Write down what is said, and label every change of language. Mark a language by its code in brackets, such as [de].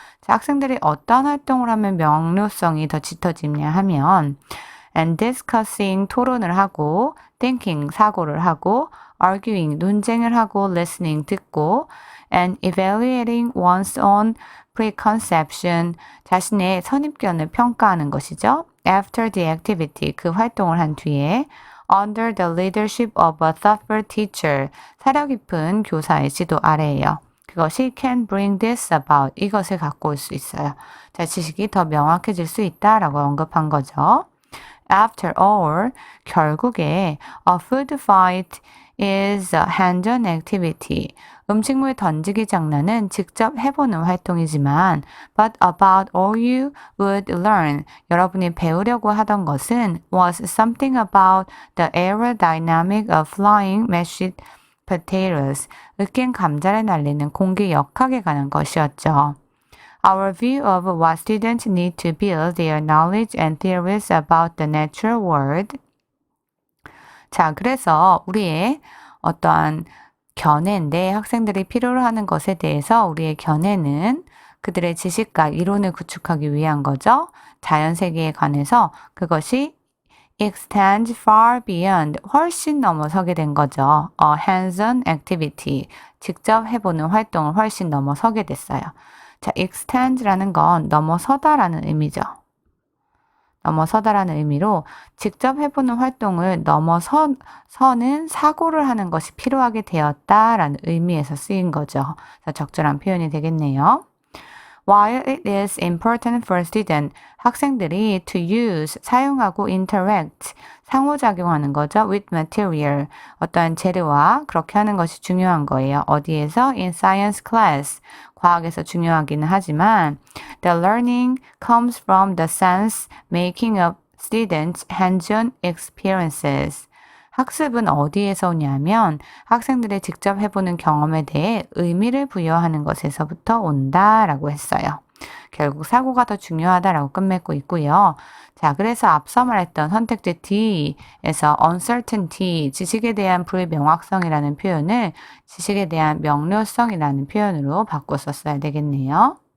[ko] 자, 학생들이 어떤 활동을 하면 명료성이 더 짙어지냐 하면 [en] and discussing, [ko] 토론을 하고 [en] thinking, [ko] 사고를 하고 [en] arguing, [ko] 논쟁을 하고, [en] listening, [ko] 듣고, [en] and evaluating one's own preconception, [ko] 자신의 선입견을 평가하는 것이죠. [en] After the activity, [ko] 그 활동을 한 뒤에 [en] under the leadership of a thoughtful teacher, [ko] 사려 깊은 교사의 지도 아래에요. 그것이 [en] can bring this about, [ko] 이것을 갖고 올 수 있어요. 자, 지식이 더 명확해질 수 있다라고 언급한 거죠. [en] After all, [ko] 결국에 [en] a food fight is a hands-on activity. [ko] 음식물 던지기 장난은 직접 해보는 활동이지만 [en] but about all you would learn, [ko] 여러분이 배우려고 하던 것은 [en] was something about the aerodynamic of flying mashed potatoes, [ko] 으깬 감자를 날리는 공기 역학에 관한 것이었죠. [en] Our view of what students need to build their knowledge and theories about the natural world. [ko] 자, 그래서 우리의 어떠한 견해인데 학생들이 필요로 하는 것에 대해서 우리의 견해는 그들의 지식과 이론을 구축하기 위한 거죠. 자연세계에 관해서 그것이 [en] extend far beyond, [ko] 훨씬 넘어서게 된 거죠. [en] A hands-on activity, [ko] 직접 해보는 활동을 훨씬 넘어서게 됐어요. 자, extend라는 건 넘어서다라는 의미죠. 넘어서다라는 의미로 직접 해보는 활동을 넘어서는 사고를 하는 것이 필요하게 되었다라는 의미에서 쓰인 거죠. 적절한 표현이 되겠네요. [en] While it is important for students, [ko] 학생들이 [en] to use, 사용하고 interact, [ko] 상호작용하는 거죠. [en] with material, [ko] 어떠한 재료와 그렇게 하는 것이 중요한 거예요. 어디에서? [en] in science class, [ko] 과학에서 중요하기는 하지만 [en] the learning comes from the sense making of students' hands-on experiences. [ko] 학습은 어디에서 오냐면 학생들이 직접 해보는 경험에 대해 의미를 부여하는 것에서부터 온다라고 했어요. 결국 사고가 더 중요하다라고 끝맺고 있고요. 자, 그래서 앞서 말했던 선택지 D에서 uncertainty, 지식에 대한 불명확성이라는 표현을 지식에 대한 명료성이라는 표현으로 바꿔 썼어야 되겠네요.